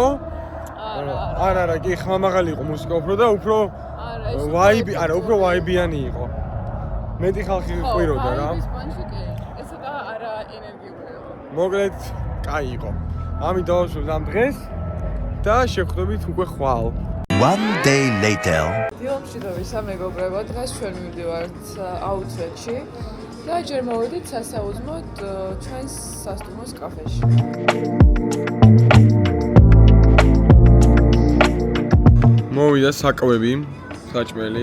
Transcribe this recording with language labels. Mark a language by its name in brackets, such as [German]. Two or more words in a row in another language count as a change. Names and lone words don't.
[Georgian] არა, კი ხმამაღალი იყო მუსიკა უფრო და უფრო ვაიბი, არა, უფრო ვაიბიანი იყო. მეტი ხალხი ყვიროდა რა. ესა და არა ენერგიული. მოკლედ, კაი იყო. ამით დავასრულებთ ამ დღეს და შევხვდებით უკვე ხვალ. [English] One day later. [Georgian] დილომშვიდობისა მეგობრებო, დღეს ჩვენ მივდივართ აუთლეტში და ჯერ მოვედით სასაუზმოდ ჩვენს სასტუმროს კაფეში. მოვიდა საკვები, საჭმელი.